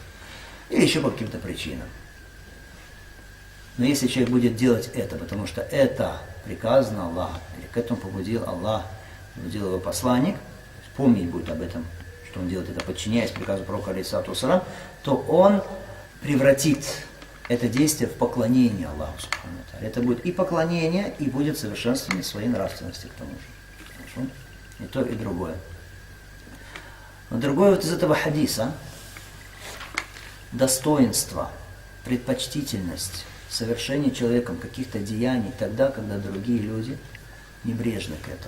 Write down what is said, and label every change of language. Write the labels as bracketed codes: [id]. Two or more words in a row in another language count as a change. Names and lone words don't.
[ru] Или еще по каким-то причинам. Но если человек будет делать это, потому что это приказано Аллахом, или к этому побудил Аллах, побудил его посланник, помнить будет об этом, что он делает это, подчиняясь приказу пророка алейхиссалям, то он превратит это действие в поклонение Аллаху [ar] سبحانه وتعالى. [ru] Это будет и поклонение, и будет совершенствование своей нравственности к тому же. Хорошо? И то, и другое. Но другое вот из этого хадиса достоинство, предпочтительность совершения человеком каких-то деяний тогда, когда другие люди небрежны к этому.